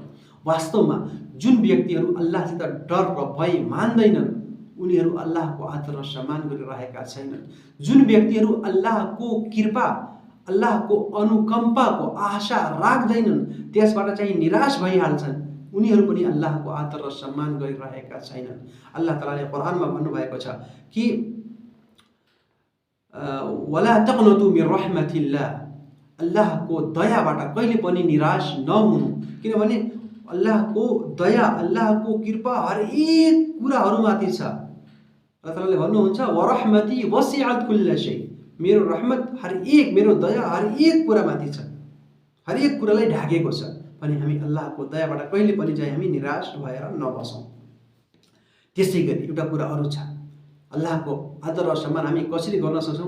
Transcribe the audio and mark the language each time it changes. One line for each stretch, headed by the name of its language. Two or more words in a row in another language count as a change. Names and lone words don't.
Nepali: वास्तवमा जुन व्यक्तिहरू अल्लाहसित डर र भय मान्दैनन् उनीहरू अल्लाहको आदर र सम्मान गरिरहेका छैनन्। जुन व्यक्तिहरू अल्लाहको कृपा, अल्लाहको अनुकम्पाको आशा राख्दैनन्, त्यसबाट चाहिँ निराश भइहाल्छन्, उनीहरू पनि अल्लाहको आदर र सम्मान गरिरहेका छैनन्। अल्लाह तालाले कुरानमा भन्नुभएको छ कि
Arabic: ولا تقنطوا من رحمة الله,
Nepali: अल्लाहको दयाबाट कहिले पनि निराश नहुनु, किनभने अल्लाहको दया, अल्लाहको कृपा हर एक कुराहरूमाथि छ। अल्लाह तालाले भन्नुहुन्छ
Arabic: ورحمتي وسعت كل شيء,
Nepali: मेरो रहमत हर एक, मेरो दया हर एक कुरामाथि छ, हर एक कुरालाई ढाकेको छ। भने हामी अल्लाहको दयाबाट कहिले पनि चाहिँ हामी निराश भएर नबसौँ। त्यसै गरी एउटा कुरा अरू छ, अल्लाहको आदर र सम्मान हामी कसरी गर्न सक्छौँ?